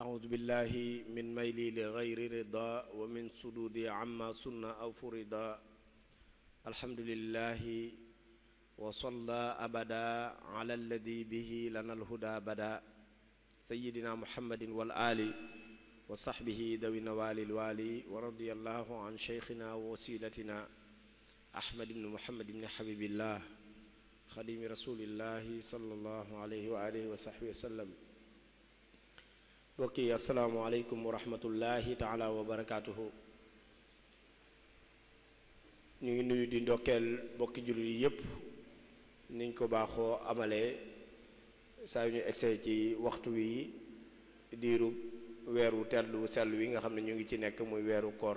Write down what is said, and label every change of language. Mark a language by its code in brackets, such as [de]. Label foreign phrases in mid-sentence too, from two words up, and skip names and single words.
[ar] أعوذ بالله من ميلي لغير رضا ومن صدودي عما سنة أو فرضا الحمد لله وصلى أبدا على الذي به لنا الهدى بدا سيدنا محمد والآل وصحبه ذوي النوال الوالي ورضي الله عن شيخنا ووسيلتنا أحمد بن محمد بن حبيب الله خديم رسول الله صلى الله عليه وآله وصحبه وسلم. bokki السلام عليكم ورحمة الله تعالى وبركاته. [wo] ñu ngi nuyu di ndokkeel bokki jullit yi yépp niñ ko baaxoo amalee saa yu ñu egsee ci waxtu wi diiru weeru teddu sell wi nga xam ne ñu ngi ci nekk muy weeru koor.